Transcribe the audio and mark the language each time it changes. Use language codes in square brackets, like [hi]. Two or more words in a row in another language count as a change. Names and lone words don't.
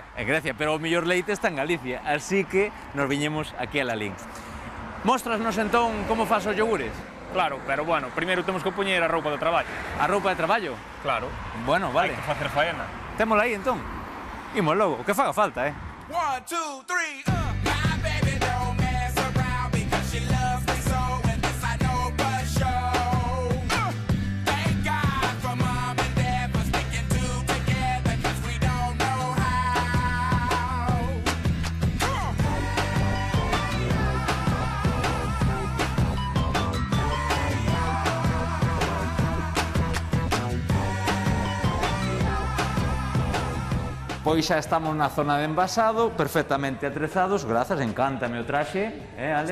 [gl] En Grecia, pero o mellor leite está en Galicia, así que nos viñemos aquí a Lalín. Móstrasnos entón como faz os yogures? Claro, pero bueno, primeiro temos que poñer a roupa de traballo. A roupa de traballo? Claro. Bueno, vale. Hai que facer faena. Témola aí entón. Imos logo, o que faga falta, 1, 2, 3, [en] My baby don't mess around because she loves me so, and this I know for sure. Thank God for mom and dad for sticking together, cause we don't know how. [gl] Pois xa estamos na zona de envasado, perfectamente atrezados, grazas, encántame o traxe, Alex?